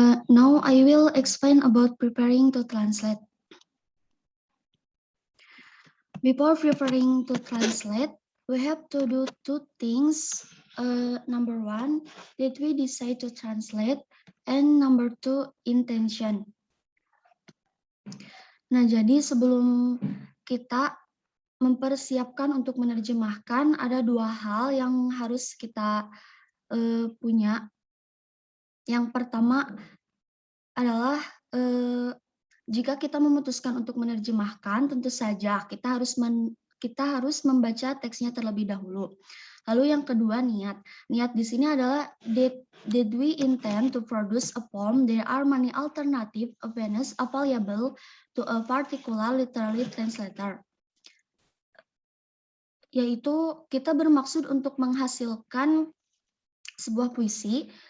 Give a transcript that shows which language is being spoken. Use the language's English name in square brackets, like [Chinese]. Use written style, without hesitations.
[English] Now I will explain about preparing to translate. Before preparing to translate, we have to do two things. Number one, did we decide to translate? And number two, intention. [Indonesian] Nah, jadi sebelum kita mempersiapkan untuk menerjemahkan, ada dua hal yang harus kita punya. Yang pertama adalah jika kita memutuskan untuk menerjemahkan, tentu saja kita harus membaca teksnya terlebih dahulu. Lalu yang kedua, niat. Niat di sini adalah did we intend to produce a poem? [English] There are many alternative avenues available to a particular literary translator. [Indonesian] Yaitu kita bermaksud untuk menghasilkan sebuah puisi.